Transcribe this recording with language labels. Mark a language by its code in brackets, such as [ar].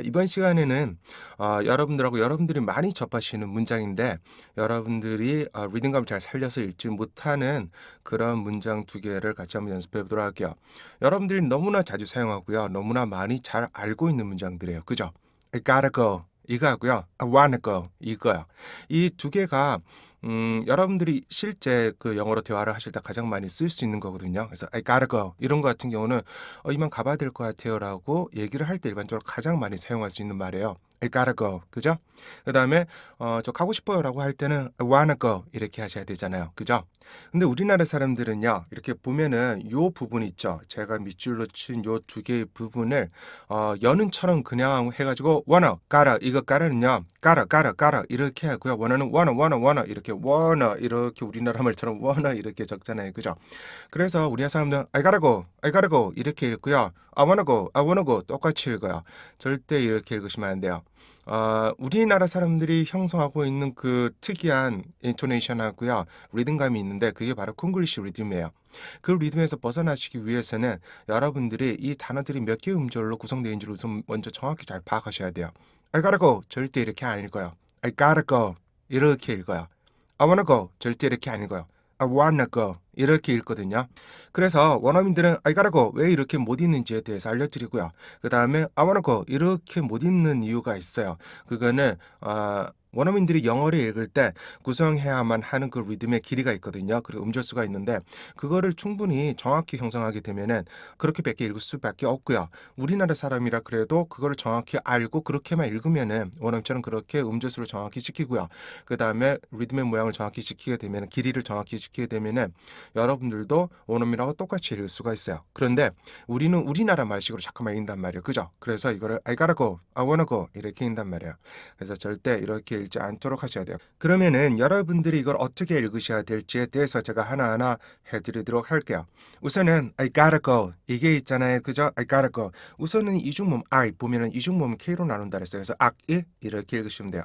[ko] 이번 시간에는 여러분들하고 여러분들이 많이 접하시는 문장인데 여러분들이 리듬감을 잘 살려서 읽지 못하는 그런 문장 두 개를 같이 한번 연습해 보도록 할게요. 여러분들이 너무나 자주 사용하고요. 너무나 많이 잘 알고 있는 문장들이에요. 그죠? [en] I gotta go [ko] 이거 하고요. [en] I wanna go [ko] 이거요. 이 두 개가 여러분들이 실제 그 영어로 대화를 하실 때 가장 많이 쓸 수 있는 거거든요. 그래서 [en] I gotta go [ko] 이런 거 같은 경우는 이만 가봐야 될 것 같아요라고 얘기를 할 때 일반적으로 가장 많이 사용할 수 있는 말이에요. [en] I gotta go. 그죠? [ko] 그다음에 저 가고 싶어요라고 할 때는 [en] I wanna go [ko] 이렇게 하셔야 되잖아요. 그죠? 근데 우리나라 사람들은요. 이렇게 보면은 요 부분 있죠. 제가 밑줄로 친 요 두 개의 부분을 연은처럼 그냥 해 가지고 wanna, gotta 이거 gotta는요. gotta 이렇게 하고요. wanna는 wanna 이렇게 wanna 이렇게 우리나라 말처럼 wanna 이렇게 적잖아요. 그죠? [en] 그래서 우리나라 사람들은 I gotta go [ko] 이렇게 읽고요. [en] I wanna go [ko] 똑같이 읽어요. 절대 이렇게 읽으시면 안 돼요. 우리나라 사람들이 형성하고 있는 그 특이한 인토네이션하고요. 리듬감이 있는데 그게 바로 콩글리시 리듬이에요. 그 리듬에서 벗어나시기 위해서는 여러분들이 이 단어들이 몇 개의 음절로 구성되어 있는지를 우선 먼저 정확히 잘 파악하셔야 돼요. [en] I gotta go [ko] 절대 이렇게 안 읽어요. [en] I gotta go [ko] 이렇게 읽어요. [en] I wanna go [ko] 절대 이렇게 안 읽어요. [en] I wanna go [ko] 이렇게 읽거든요. 그래서 원어민들은 [en] I gotta go [ko] 왜 이렇게 못 읽는지에 대해서 알려드리고요. 그 다음에 [en] I wanna go [ko] 이렇게 못 읽는 이유가 있어요. 그거는 원어민들이 영어를 읽을 때 구성해야만 하는 그 리듬의 길이가 있거든요. 그리고 음절수가 있는데 그거를 충분히 정확히 형성하게 되면은 그렇게밖에 읽을 수밖에 없고요. 우리나라 사람이라 그래도 그거를 정확히 알고 그렇게만 읽으면은 원어민처럼 그렇게 음절수를 정확히 시키고요. 그 다음에 리듬의 모양을 정확히 시키게 되면 길이를 정확히 시키게 되면은 여러분들도 원어민하고 똑같이 읽을 수가 있어요. 그런데 우리는 우리나라 말식으로 자꾸만 읽는단 말이에요. 그죠? 그래서 이거를 [en] I gotta go, I wanna go [ko] 이렇게 읽는단 말이에요. 그래서 절대 이렇게 읽지 않도록 하셔야 돼요. 그러면은 여러분들이 이걸 어떻게 읽으셔야 될지에 대해서 제가 하나하나 해드리도록 할게요. 우선은 [en] I gotta go [ko] 이게 있잖아요. [en] 그죠? I gotta go. [ko] 우선은 이중모음 I 보면은 이중모음 K로 나눈다 그랬어요. 그래서 악이 이렇게 읽으시면 돼요.